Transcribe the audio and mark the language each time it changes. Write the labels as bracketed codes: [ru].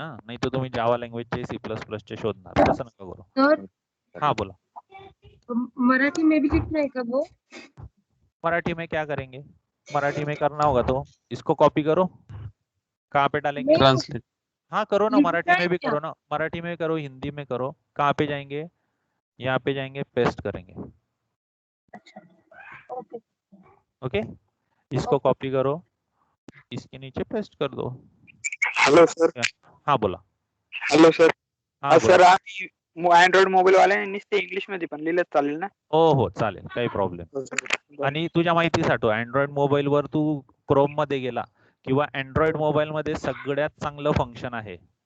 [mr] हा, नाही तर तुम्ही जावा लँग्वेजचे C++चे शोधणार, तसं नका करू. सर हाँ बोला. [hi] मराठी में भी लिखना है क्या वो? मराठी में क्या करेंगे? मराठी में करना होगा तो इसको कॉपी करो, कहाँ पे डालेंगे? ट्रांसलेट. हाँ करो ना, लिखना मराठी में है भी क्या? करो ना, मराठी में करो, हिंदी में करो. कहाँ पे जाएंगे? यहाँ पे जाएंगे, पेस्ट करेंगे. ओके. ओके, इसको कॉपी करो, इसके नीचे पेस्ट कर दो. [mr] Hello sir. हाँ बोला. Hello sir. हाँ सर बोला. आम्ही अँड्रॉइड मोबाईल वाले नुसते इंग्लिश मध्ये पण लिहिलं चालेल ना? हो चालेल, काही प्रॉब्लेम. आणि तुझ्या माहितीसाठी अँड्रॉइड मोबाईल वर तू क्रोम मध्ये गेला किंवा अँड्रॉइड मोबाईल मध्ये सगळ्यात चांगलं फंक्शन आहे.